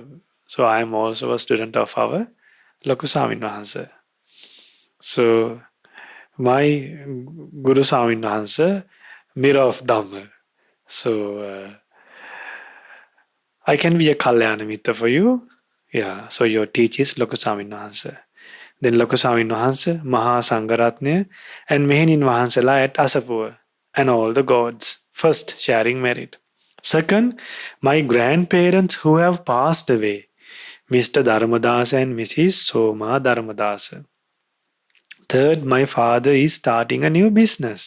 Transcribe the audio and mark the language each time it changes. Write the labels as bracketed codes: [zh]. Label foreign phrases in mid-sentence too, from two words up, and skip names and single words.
[en] So I am also a student of our Loka Swamin Wahanse. So my Guru Swamin Wahanse, mirror of Dhamma. So I can be a [pi] Kalyana Mitta [en] for you. Yeah, so your teacher is Loka Swamin Wahanse. Then Loka Swamin Wahanse, Maha Sangharatnya, and Mehenin Wahansela at Asapur, and all the gods. First, sharing merit. Second, my grandparents who have passed away, Mr. Dharmadasa and Mrs. Soma Dharmadasa. Third, my father is starting a new business.